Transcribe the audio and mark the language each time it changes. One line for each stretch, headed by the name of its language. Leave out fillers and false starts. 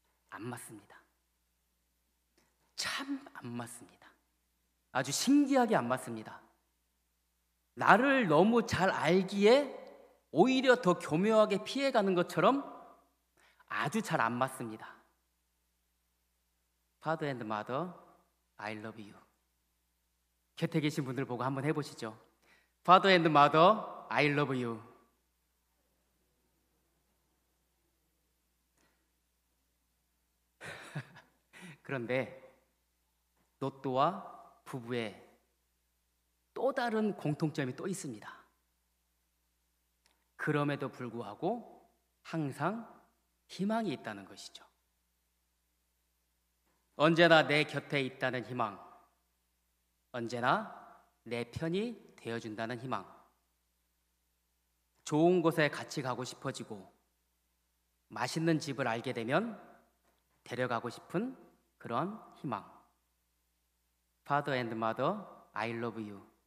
Korean: 안 맞습니다. 참 안 맞습니다. 아주 신기하게 안 맞습니다. 나를 너무 잘 알기에 오히려 더 교묘하게 피해가는 것처럼 아주 잘 안 맞습니다.
English: Father and Mother, I love you.
Korean: 곁에 계신 분들 보고 한번 해보시죠.
English: Father and Mother, I love you.
Korean: 그런데 로또와 부부의 또 다른 공통점이 또 있습니다. 그럼에도 불구하고 항상 희망이 있다는 것이죠. 언제나 내 곁에 있다는 희망, 언제나 내 편이 되어준다는 희망, 좋은 곳에 같이 가고 싶어지고 맛있는 집을 알게 되면 데려가고 싶은 그런 희망.
English: Father and Mother, I love you.